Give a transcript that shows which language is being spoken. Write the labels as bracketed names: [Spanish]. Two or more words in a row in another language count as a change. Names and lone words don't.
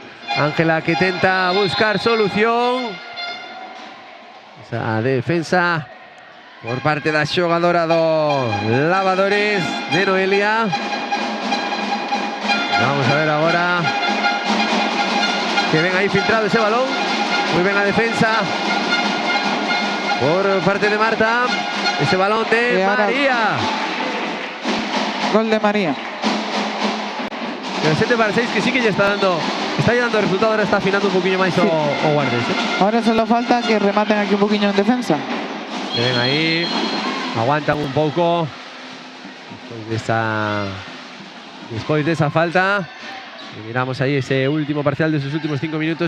[Galician] Ángela que tenta buscar solución. Esa defensa por parte da xogadora do Lavadores de Noelia. Vamos a ver agora. Que ven aí filtrado ese balón. [Spanish] Muy bien la defensa por parte de Marta. Ese balón de María. Gol de María. El 7 para 6 que sí que ya está dando resultado. Ahora está afinando un poquillo [Galician] máis o [Spanish] Guardés. Ahora solo falta que rematen aquí un poquillo en defensa. [Galician] Que ven aí. Aguantan un pouco. Despois de esa falta. [Spanish] Y miramos ahí ese último parcial de sus últimos 5 minutos.